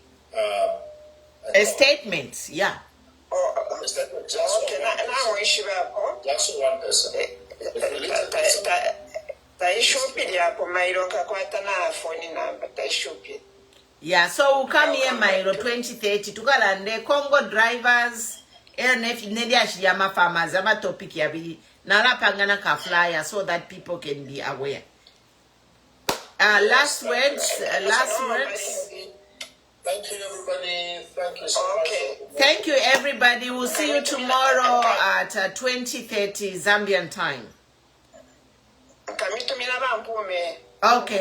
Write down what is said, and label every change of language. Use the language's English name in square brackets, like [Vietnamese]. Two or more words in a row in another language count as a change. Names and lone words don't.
[English] a statement, yeah. A statement just one person. Yeah, so we'll come here Mailo 2030 tukalande Congo drivers LNF nedi farmers [Bemba] ama topic yabili nalapangana ka [English] flyer so that people can be aware. Last words. Thank you, everybody. Thank you so much. Thank you, everybody. We'll see you tomorrow at 20:30 Zambian time. Okay.